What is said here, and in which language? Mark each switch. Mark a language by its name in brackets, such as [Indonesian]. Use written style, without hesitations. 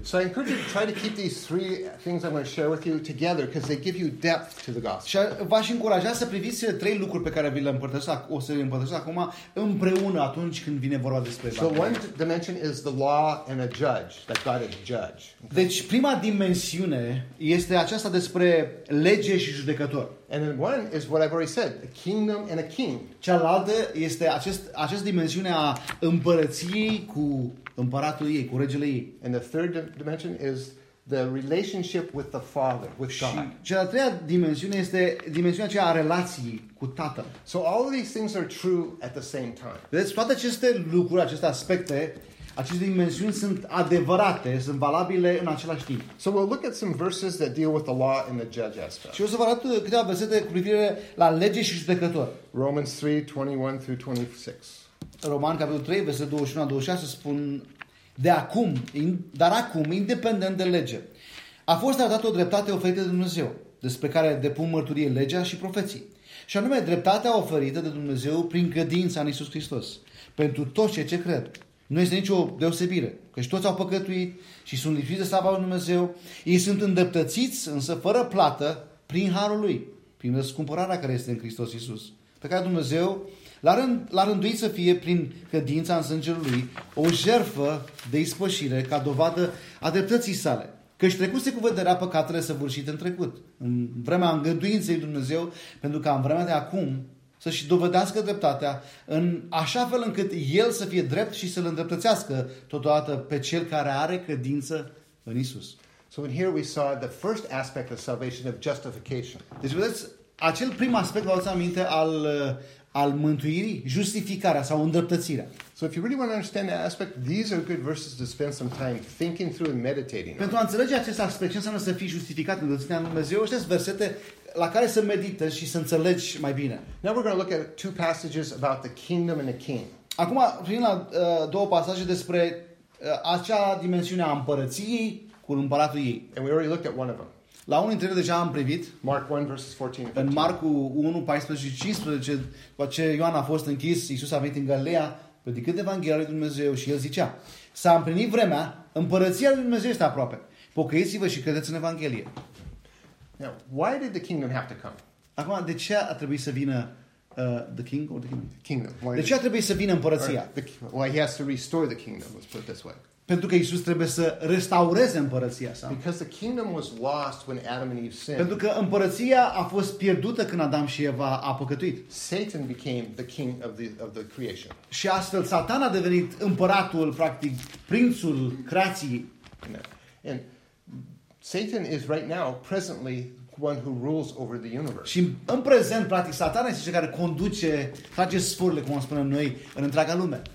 [English] So I encourage you to try to keep these three things I'm going to share with you together because they give you depth to the gospel. [Romanian] Și v-aș încuraja să priviți cele trei lucruri pe care vi le împărtășesc, o să le împărtășesc acum împreună atunci când vine vorba despre Evanghelia. [English] So one dimension is the law and a judge, that God is judge. Okay. [Romanian] Deci prima dimensiune este aceasta despre lege și judecător. [English] And then one is what I've already said, a kingdom and a king. [Romanian] Cealaltă este această dimensiune a împărăției cu împăratul ei, cu regele ei. [English] And the third dimension is the relationship with the Father, with God. [Romanian] Și cea a treia dimensiune este dimensiunea aceea a relației cu Tatăl. [English] So all of these things are true at the same time. [Romanian] Deci toate aceste lucruri, aceste aspecte, aceste dimensiuni sunt adevărate, sunt valabile în același timp. [English] So we'll look at some verses that deal with the law and the judge aspect. [Romanian] Și o să vă arăt câteva versete cu privire la lege și judecător. [English] Romans 3:21 through 26. [Romanian] Roman capitolul 3, versetul 21-26 spun: dar acum, independent de lege, a fost arătată o dreptate oferită de Dumnezeu, despre care depun mărturie legea și profeții. Și anume dreptatea oferită de Dumnezeu prin credința în Iisus Hristos, pentru toți cei ce cred. Nu este nicio deosebire, căci toți au păcătuit și sunt lipsiți de slava lui Dumnezeu. Ei sunt îndreptățiți, însă fără plată, prin harul lui, prin răscumpărarea care este în Hristos Iisus, pe care Dumnezeu l-a rânduit să fie, prin credința în sângele lui, o jertfă de ispășire ca dovadă a dreptății sale. Căci trecuse cu vederea păcatele săvârșite în trecut, în vremea îngăduinței lui Dumnezeu, pentru ca în vremea de acum să-și dovedească dreptatea în așa fel încât el să fie drept și să-l îndreptățească totodată pe cel care are credință în Isus. [English] So in here we saw the first aspect of salvation, of justification. [Romanian] Deci vedeți, acel prim aspect, vă aduceți aminte, al mântuirii, justificarea sau îndreptățirea. [English] So if you really want to understand that aspect, these are good verses to spend some time thinking through and meditating. [Romanian] Pentru a înțelege acest aspect, ce înseamnă să fii justificat, îndreptățirea Dumnezeu, aștept versete la care să medităm și să înțelegi mai bine. [English] Now we're going to look at two passages about the kingdom and the king. [Romanian] Acum, prin la două pasaje despre acea dimensiune a împărăției cu împăratul ei. [English] And we already looked at one of them. [Romanian] La unul dintre ele deja am privit. [English] Mark 1 verses 14. [Romanian] În Marcu 1 14 și 15, după ce Ioan a fost închis, Iisus a venit în Galileea, predicând Evanghelia lui Dumnezeu și el zicea: s-a împlinit vremea, împărăția lui Dumnezeu este aproape. Pocăiți-vă și credeți în Evanghelie. [English] Now, why did the kingdom have to come? [Romanian] Acum, de ce a trebuit să vină [English] the king or the kingdom? Kingdom. [Romanian] De ce a trebuit să vină împărăția? [English] Why he has to restore the kingdom, let's put it this way. [Romanian] Pentru că Iisus trebuie să restaureze împărăția sa. [English] Because the kingdom was lost when Adam and Eve sinned. [Romanian] Pentru că împărăția a fost pierdută când Adam și Eva a păcătuit. [English] Satan became the king of the creation. [Romanian] Și astfel Satan a devenit împăratul, practic prințul creației. [English] And Satan is right now presently one who rules over the universe. [Romanian] Și în prezent practic Satan este cel care conduce, trage sfârle, cum spunem noi, în întreaga lume.